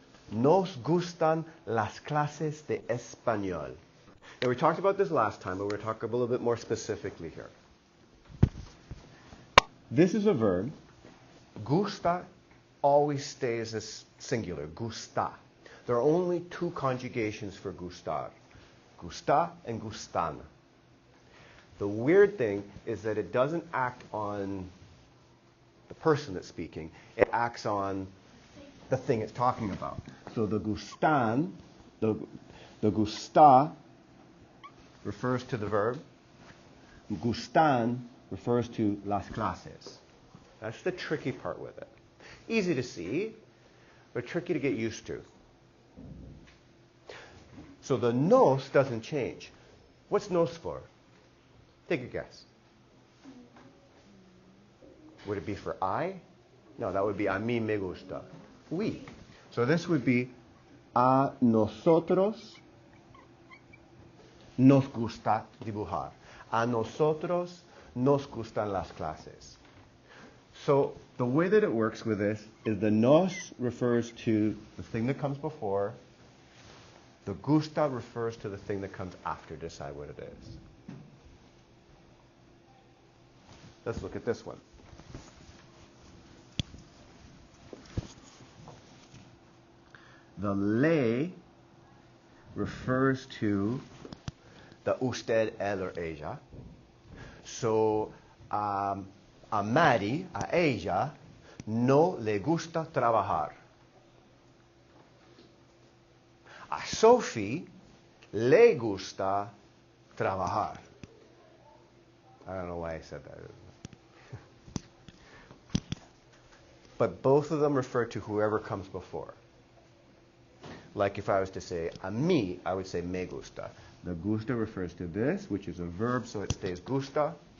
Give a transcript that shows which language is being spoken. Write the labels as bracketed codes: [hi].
[es] Nos gustan las clases de español. [en] Now, we talked about this last time, but we're going to talk a little bit more specifically here. This is a verb. Gusta always stays as singular, gusta. There are only two conjugations for gustar, gusta and gustan. The weird thing is that it doesn't act on the person that's speaking. It acts on the thing it's talking about. So the gustan, the gusta refers to the verb. Gustan refers to las clases. That's the tricky part with it. Easy to see, but tricky to get used to. So the nos doesn't change. What's nos for? Take a guess. Would it be for I? No, that would be [es] a mí me gusta. [en] We. So this would be [es] a nosotros nos gusta dibujar. A nosotros nos gustan las clases. [en] So the way that it works with this is the nos refers to the thing that comes before. The gusta refers to the thing that comes after. Decide what it is. Let's look at this one. The le refers to the usted, él, or ella. [es] So, a Maddie, a ella, no le gusta trabajar. A Sophie le gusta trabajar. [en] I don't know why I said that. But both of them refer to whoever comes before. Like if I was to say [es] a mí, [en] I would say [es] me gusta. [en] The gusta refers to this, which is a verb, so it stays gusta.